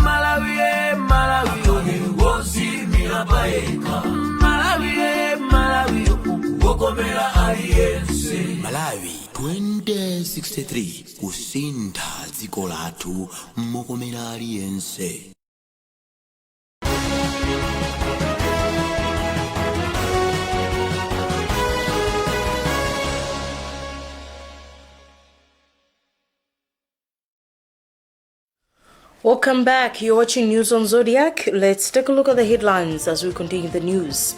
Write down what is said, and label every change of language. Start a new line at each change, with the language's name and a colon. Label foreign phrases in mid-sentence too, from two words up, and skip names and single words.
Nyanja: wozimira paeka Malawi wokomera aliyense Malawi 2063 kusintha dziko lathu mokomera aliyense.
English: Welcome back. You're watching News on Zodiac. Let's take a look at the headlines as we continue the news.